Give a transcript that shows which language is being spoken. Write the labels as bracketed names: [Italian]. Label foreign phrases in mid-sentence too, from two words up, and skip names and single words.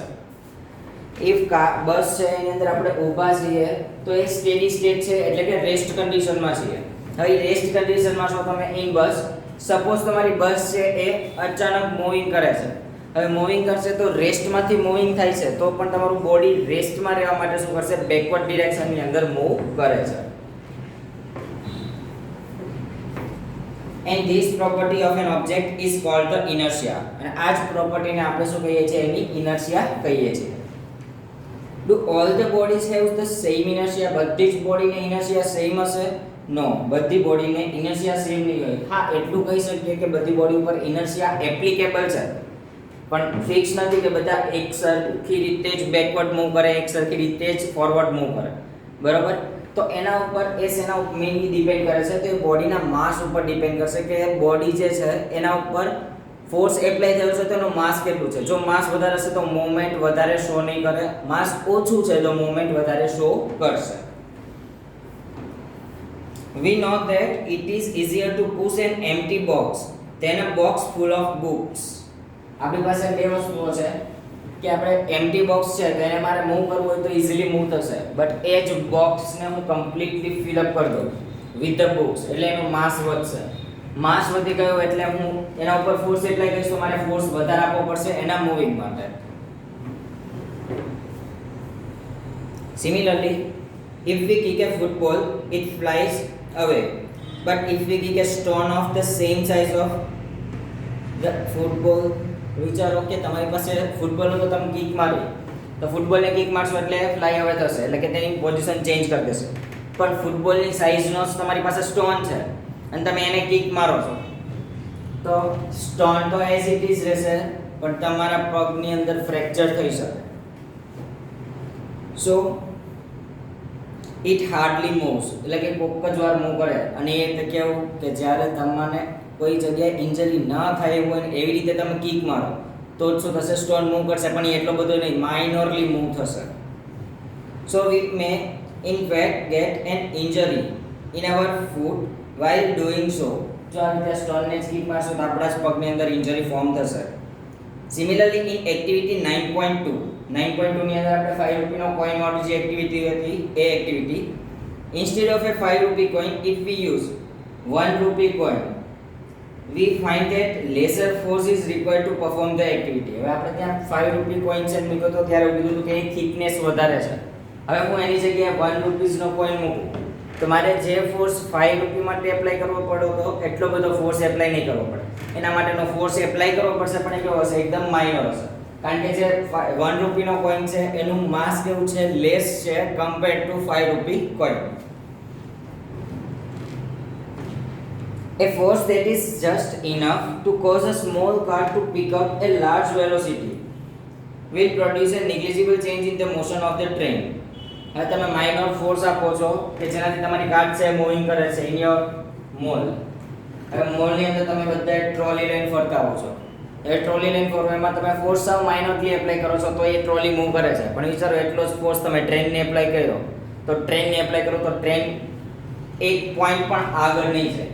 [Gujarati] ઇફ બસ છે એની અંદર આપણે ઊભા છીએ તો એ [English] steady state [Gujarati] છે એટલે કે [English] rest condition [Gujarati] છીએ. હવે [English] rest condition [Gujarati] છો તમે [English] in bus, [Gujarati] સપોઝ તમારી બસ છે એ અચાનક મૂવિંગ કરે છે. હવે મૂવિંગ કરશે તો રેસ્ટમાંથી મૂવિંગ થાય છે તો પણ તમારું બોડી રેસ્ટમાં રહેવા માટે શું કરશે, [English] backward direction [Gujarati] અંદર મૂવ કરે છે. [English] And this property of an object is called the inertia. [Gujarati] અને આ જ પ્રોપર્ટીને આપણે શું કહીએ છીએ, એની inertia કહીએ છીએ. [English] Do all the bodies have the same inertia? [Gujarati] બધી જ બોડીને [English] inertia same [Gujarati] હશે? નો, બધી બોડીને [English] inertia same [Gujarati] નહીં હોય. હા, એટલું કહી શકીએ કે બધી બોડી ઉપર [English] inertia applicable [Gujarati] છે, પણ ફિક્સ નથી કે બધા એક સરખી રીતે જ [English] backward move [Gujarati] કરે, એક સરખી રીતે જ [English] forward move [Gujarati] કરે. બરાબર? તો એના ઉપર એના [English] mainly depend [Gujarati] કરે છે, તો એ બોડીના માસ ઉપર ડિપેન્ડ કરશે કે બોડી જે છે એના ઉપર [English] force apply [Gujarati] થયો છે તો એનું માસ કેટલું છે. જો માસ વધારે હશે તો મૂવમેન્ટ વધારે શો નહીં કરે, માસ ઓછું છે તો મૂવમેન્ટ વધારે શો કરશે. [English] We know that it is easier to push an empty box than a box full of books. [Gujarati] આપણી પાસે બે વસ્તુઓ છે કે આપણે [English] empty box [Gujarati] છે તો એને મારે મૂવ કરવું હોય તો [English] easily move [Gujarati] થશે, બટ એ જ બોક્સને હું [English] completely fill up [Gujarati] કરી દઉં [English] with the books [Gujarati] એટલે એનું માસ વધશે. માસ વધી ગયો એટલે હું એના ઉપર [English] force apply [Gujarati] કરીશ તો મારે ફોર્સ વધારે આપવો પડશે એના મૂવિંગ માટે. [English] Similarly, if we kick a football, it flies away. But if we kick a stone of the same size of the football, [Gujarati] વિચારો કે તમારી પાસે ફૂટબોલ તો તમે કિક મારી તો ફૂટબોલને કિક મારશો એટલે [English] fly away [Gujarati] થશે, એટલે કે તેની [English] position change [Gujarati] કરી દેશે. પણ ફૂટબોલની સાઇઝનો તમારી પાસે સ્ટોન છે અને તમે એને કિક મારો છો તો સ્ટોન તો [English] as it is [Gujarati] રહેશે પણ તમારા પગની અંદર ફ્રેક્ચર થઈ શકે. [English] So it hardly moves, [Gujarati] એટલે કે કોક જ વાર મૂવ કરે. અને એ તો કેવું કે જ્યારે તમને કોઈ જગ્યાએ ઇન્જરી ના થાય એવું હોય એવી રીતે તમે કિક મારો તો જ શું થશે, સ્ટોન મૂવ કરશે, પણ એટલો બધો નહીં, [English] minorly move [Gujarati] થશે. [English] So we may in fact get an injury in our foot while doing so. [Gujarati] જો આ રીતે સ્ટોનને કિક મારશો તો આપણા જ પગની અંદર [English] injury form [Gujarati] થશે. [English] Similarly in activity 9.2 [Gujarati] ની અંદર આપણે 5 રૂપિયાનો કોઈન વાળું જે એક્ટિવિટી હતી એ એક્ટિવિટી, [English] instead of a 5 rupee coin if we use 1 rupee coin we find that lesser force is required to perform the activity. [Gujarati] હવે આપણે ત્યાં [English] 5 rupee coin [Gujarati] છે મૂક્યો તો ત્યારે કીધું હતું કે એની થિકનેસ વધારે છે. હવે હું એની જગ્યાએ 1 રૂપીઝનો કોઈન મૂકું તમારે જે ફોર્સ 5 રૂપિયા માટે એપ્લાય કરવો પડ્યો તો એટલો બધો [English] force apply [Gujarati] નહીં કરવો પડે. એના માટેનો [English] force apply [Gujarati] કરવો પડશે પણ એ કેવો હશે એકદમ માઇનર હશે. કારણ કે જે 1 રૂપીનો કોઈન છે એનું માસ કેવું છે લેસ છે [English] compared to 5 rupee coin. A force that is just enough to cause a small car to pick up a large velocity will produce a negligible change in the motion of the train. [Gujarati] હવે તમે [English] minor force [Gujarati] આપો છો કે જેનાથી તમારી કાર છે મૂવિંગ કરે છે [English] in your mall. [Gujarati] હવે મોલની અંદર તમે બધા ટ્રોલી લઈને ફરતા હો છો. એ ટ્રોલી લઈને ફરો એમાં તમે ફોર્સ સાવ [English] minorly apply [Gujarati] કરો છો તો એ ટ્રોલી મૂવ કરે છે. પણ વિચારો એટલો જ ફોર્સ તમે ટ્રેનને એપ્લાય કર્યો તો ટ્રેનને એપ્લાય કરો તો ટ્રેન એક પોઈન્ટ પણ આગળ નહીં જાય.